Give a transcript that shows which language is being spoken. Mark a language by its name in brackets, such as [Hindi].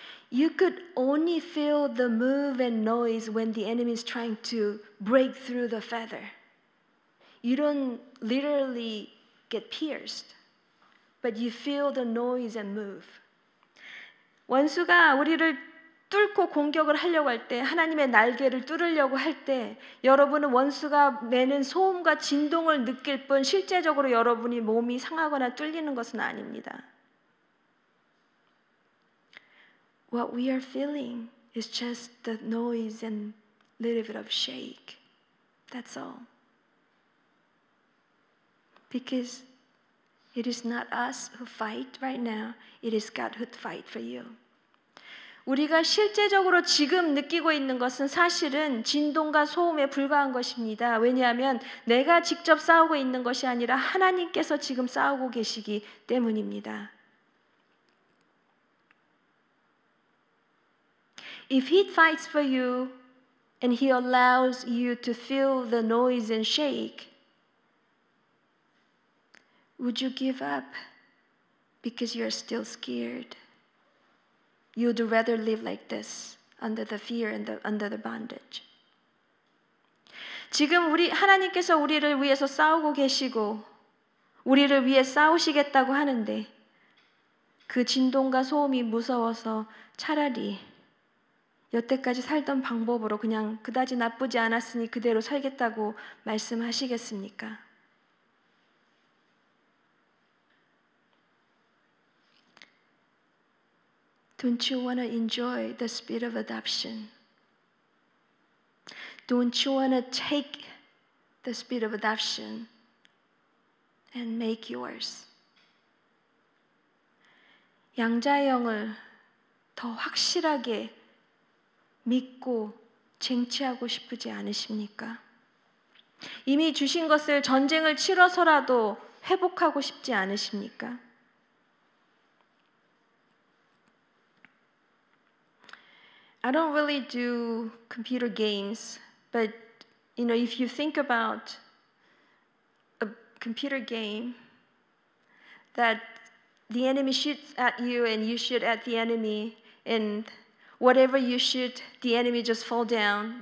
[English] You could only feel the move and noise when the enemy is trying to break through the feather. You don't literally get pierced, but you feel the noise and move. [Korean] 원수가 우리를 뚫고 공격을 하려고 할 때, 하나님의 날개를 뚫으려고 할 때, 여러분은 원수가 내는 소음과 진동을 느낄 뿐 실제적으로 여러분이 몸이 상하거나 뚫리는 것은 아닙니다. [English] What we are feeling is just the noise and little bit of shake. That's all. Because it is not us who fight right now. It is God who fight for you. [Korean] 우리가 실제적으로 지금 느끼고 있는 것은 사실은 진동과 소음에 불과한 것입니다. 왜냐하면 내가 직접 싸우고 있는 것이 아니라 하나님께서 지금 싸우고 계시기 때문입니다. [English] If He fights for you and He allows you to feel the noise and shake, would you give up because you are still scared? You'd rather live like this, under the fear and under the bondage. [Korean] 지금 하나님께서 우리를 위해서 싸우고 계시고 우리를 위해 싸우시겠다고 하는데 그 진동과 소음이 무서워서 차라리 여태까지 살던 방법으로 그냥 그다지 나쁘지 않았으니 그대로 살겠다고 말씀하시겠습니까? [English] Don't you want to enjoy the spirit of adoption? Don't you want to take the spirit of adoption and make yours? [Korean] 양자의 영을 더 확실하게 믿고 쟁취하고 싶지 않으십니까? 이미 주신 것을 전쟁을 치러서라도 회복하고 싶지 않으십니까? [English] I don't really do computer games, but if you think about a computer game that the enemy shoots at you and you shoot at the enemy, and whatever you shoot, the enemy just fall down.